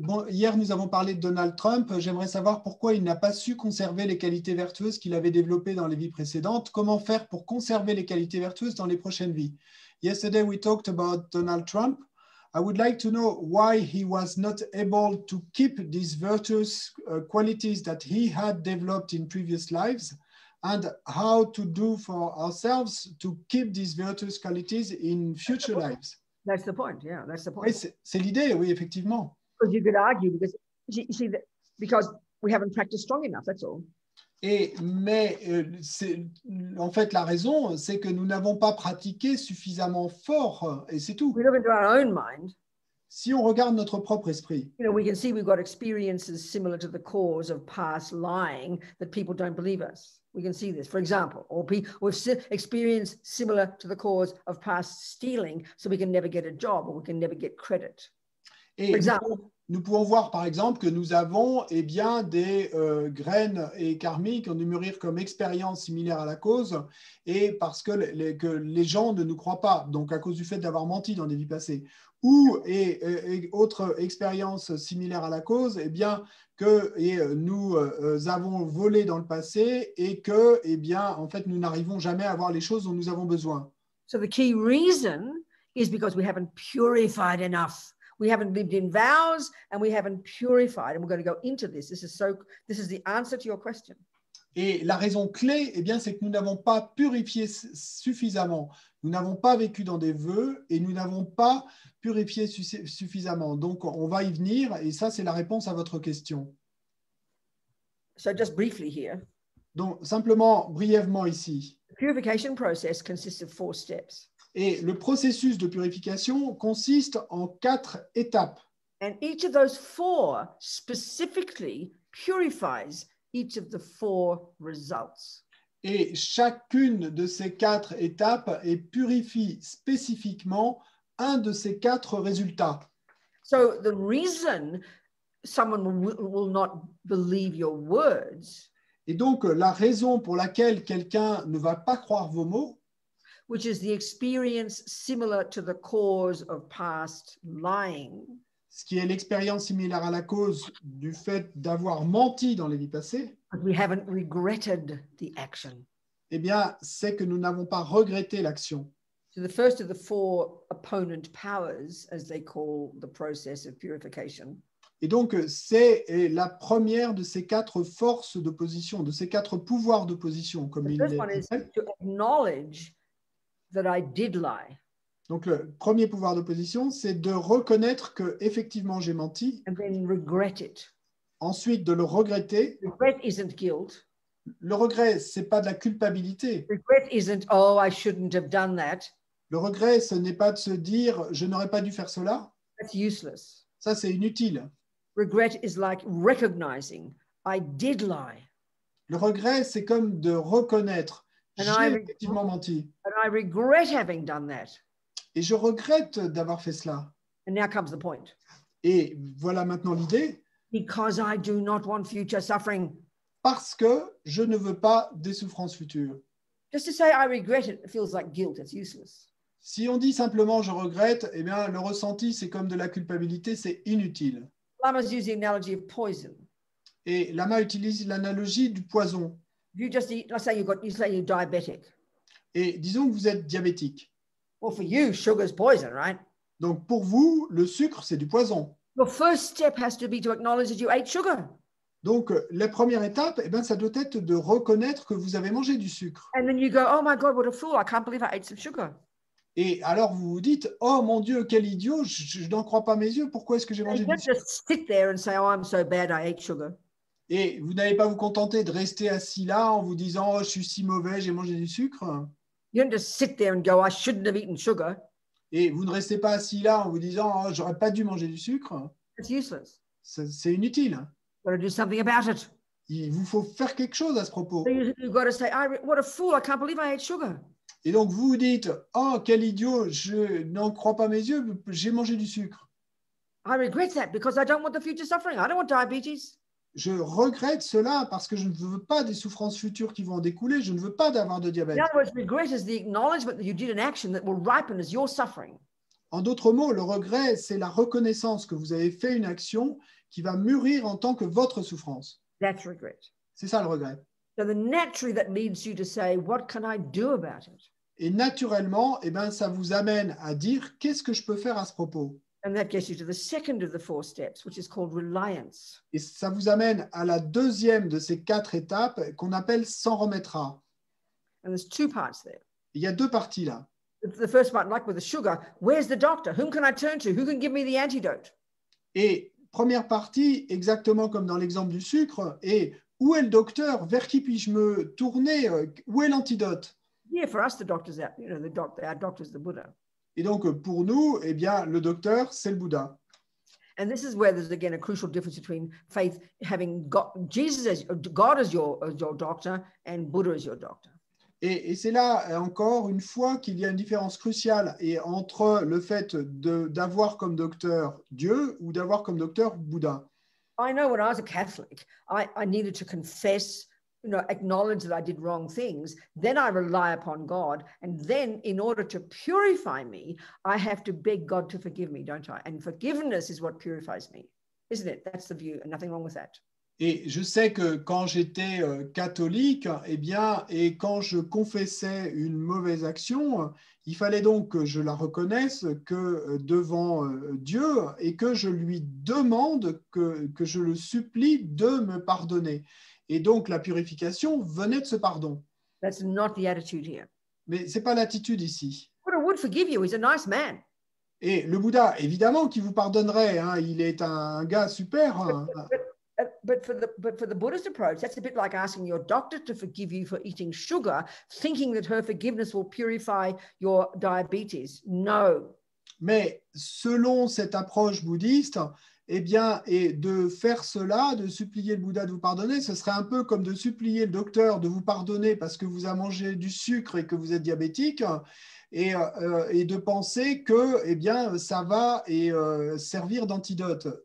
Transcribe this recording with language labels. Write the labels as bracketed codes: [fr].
[fr] Hier, nous avons parlé de Donald Trump. J'aimerais savoir pourquoi il n'a pas su conserver les qualités vertueuses qu'il avait développées dans les vies précédentes. Comment faire pour conserver les qualités vertueuses dans les prochaines vies? [en] Yesterday, we talked about Donald Trump. I would like to know why he was not able to keep these virtuous qualities that he had developed in previous lives, and how to do for ourselves to keep these virtuous qualities in future lives. That's the point. Yeah, that's the point. [fr] Oui, c'est l'idée, oui, effectivement. [en] Because you could argue because we haven't practiced strong enough. That's all. [fr] Mais en fait, la raison, c'est que nous n'avons pas pratiqué suffisamment fort, et c'est tout. [en] We look into our own mind. [fr] Si on regarde notre propre esprit, [en] You know, we can see we've got experiences similar to the cause of past lying that people don't believe us. We can see this, for example, or we've experienced similar to the cause of past stealing, so we can never get a job or we can never get credit. [fr] et nous pouvons voir par exemple que nous avons eh bien, des graines et karmiques qui ont dû mûrir comme expérience similaire à la cause, et parce que les gens ne nous croient pas, donc à cause du fait d'avoir menti dans des vies passées. Ou autre expérience similaire à la cause, eh bien, que nous avons volé dans le passé et que eh bien, en fait, nous n'arrivons jamais à avoir les choses dont nous avons besoin. [en] So the key reason is because we haven't purified enough. We haven't lived in vows and we haven't purified. And we're going to go into this. This is the answer to your question. [fr] Et la raison clé, eh bien, c'est que nous n'avons pas purifié suffisamment. Nous n'avons pas vécu dans des vœux et nous n'avons pas purifié suffisamment. Donc, on va y venir et ça, c'est la réponse à votre question. [en] So just briefly here. [fr] Donc, simplement, brièvement ici. [en] The purification process consists of 4 steps. [fr] Et le processus de purification consiste en 4 étapes. [en] And each of those 4 specifically purifies each of the 4 results. [fr] Et chacune de ces 4 étapes purifie spécifiquement un de ces 4 résultats. [en] So the reason someone will not believe your words, [fr] et donc la raison pour laquelle quelqu'un ne va pas croire vos mots, [en] which is the experience similar to the cause of past lying, [fr] ce qui est l'expérience similaire à la cause du fait d'avoir menti dans les vies passées, [en] but we haven't regretted the action. [fr] eh bien, c'est que nous n'avons pas regretté l'action. [en] So the first of the 4 opponent powers, as they call the process of purification, [fr] et donc, c'est la première de ces 4 forces d'opposition, de ces 4 pouvoirs d'opposition, comme [en] the [fr] il [en] first [fr] les [en] one is [fr] appelle. [en] to acknowledge that I did lie. [fr] Donc, le premier pouvoir d'opposition, c'est de reconnaître que effectivement j'ai menti, [en] And then regret it. [fr] ensuite de le regretter. [en] Regret isn't guilt. [fr] Le regret, c'est pas de la culpabilité. [en] Regret isn't, oh, I shouldn't have done that. [fr] Le regret, ce n'est pas de se dire je n'aurais pas dû faire cela. [en] That's useless. [fr] Ça, c'est inutile. [en] Regret is like recognizing I did lie. [fr] Le regret, c'est comme de reconnaître [en] And [fr] j'ai effectivement menti. [en] And I regret having done that. [fr] Et je regrette d'avoir fait cela. [en] And now comes the point. [fr] Et voilà maintenant l'idée. [en] Because I do not want future suffering. [fr] Parce que je ne veux pas des souffrances futures. [en] Just to say I regret it feels like guilt. It's useless. [fr] Si on dit simplement je regrette, eh bien le ressenti c'est comme de la culpabilité, c'est inutile. [en] Lamas use the analogy of poison. [fr] Et Lama utilise l'analogie du poison. [en] If you just eat, let's say you're diabetic. [fr] Et disons que vous êtes diabétique. [en] Well, for you, sugar's poison, right? [fr] Donc pour vous, le sucre c'est du poison. [en] Your first step has to be to acknowledge that you ate sugar. [fr] Donc la première étape, eh bien, ça doit être de reconnaître que vous avez mangé du sucre. [en] And then you go, oh my God, what a fool! I can't believe I ate some sugar. [fr] Et alors vous vous dites, oh mon Dieu, quel idiot, je n'en crois pas mes yeux, pourquoi est-ce que j'ai mangé [en] You [fr] du [en] don't [fr] sucre? [en] just sit there and say, oh, I'm so bad, I ate sugar. [fr] Et vous n'allez pas vous contenter de rester assis là en vous disant, oh, je suis si mauvais, j'ai mangé du sucre. [en] You don't just sit there and go, I shouldn't have eaten sugar. [fr] Et vous ne restez pas assis là en vous disant, oh, j'aurais pas dû manger du sucre. [en] It's useless. [fr] C'est inutile. [en] You've got to do something about it. [fr] Il vous faut faire quelque chose à ce propos. [en] So you've got to say, what a fool, I can't believe I ate sugar. [fr] Et donc vous vous dites, oh, quel idiot, je n'en crois pas mes yeux, j'ai mangé du sucre. [en] I regret that because I don't want the future suffering. I don't want diabetes. [fr] Je regrette cela parce que je ne veux pas des souffrances futures qui vont en découler. Je ne veux pas d'avoir de diabète. [en] In other words, regret is the acknowledgement that you did an action that will ripen as your suffering. [fr] En d'autres mots, le regret, c'est la reconnaissance que vous avez fait une action qui va mûrir en tant que votre souffrance. [en] That's regret. [fr] C'est ça le regret. [en] So the naturally that leads you to say, what can I do about it? [fr] Et naturellement, eh ben, ça vous amène à dire qu'est-ce que je peux faire à ce propos. [en] And that gets you to the second of the 4 steps, which is called reliance. [fr] Et ça vous amène à la deuxième de ces 4 étapes qu'on appelle s'en remettra. [en] And there's 2 parts there. [fr] Il y a 2 parties là. [en] The first part, like with the sugar, where's the doctor? Whom can I turn to? Who can give me the antidote? [fr] Et première partie, exactement comme dans l'exemple du sucre, est où est le docteur? Vers qui puis-je me tourner? Où est l'antidote? [en] Yeah, for us, the doctor's out. You know, our doctor's the Buddha. [fr] Et donc, pour nous, eh bien, le docteur, c'est le Bouddha. [en] And this is where there's again a crucial difference between faith having Jesus as God as your doctor and Buddha as your doctor. [fr] Et c'est là, encore une fois, qu'il y a une différence cruciale entre le fait d'avoir comme docteur Dieu ou d'avoir comme docteur Bouddha. [en] I know when I was a Catholic, I needed to confess, acknowledge that I did wrong things. Then I rely upon God. And then in order to purify me, I have to beg God to forgive me, don't I? And forgiveness is what purifies me, isn't it? That's the view, and nothing wrong with that. [fr] Et je sais que quand j'étais catholique, et quand je confessais une mauvaise action, il fallait donc que je la reconnaisse que devant Dieu et que je lui demande, que je le supplie de me pardonner. Et donc la purification venait de ce pardon. [en] That's not the attitude here. [fr] Mais ce n'est pas l'attitude ici. [en] Buddha would forgive you. He's a nice man. [fr] Et le Bouddha, évidemment, qui vous pardonnerait, hein, il est un gars super. Hein. [en] But for the Buddhist approach, that's a bit like asking your doctor to forgive you for eating sugar, thinking that her forgiveness will purify your diabetes. No. [fr] Mais selon cette approche bouddhiste, et de faire cela, de supplier le Bouddha de vous pardonner, ce serait un peu comme de supplier le docteur de vous pardonner parce que vous avez mangé du sucre et que vous êtes diabétique, et de penser que ça va servir d'antidote.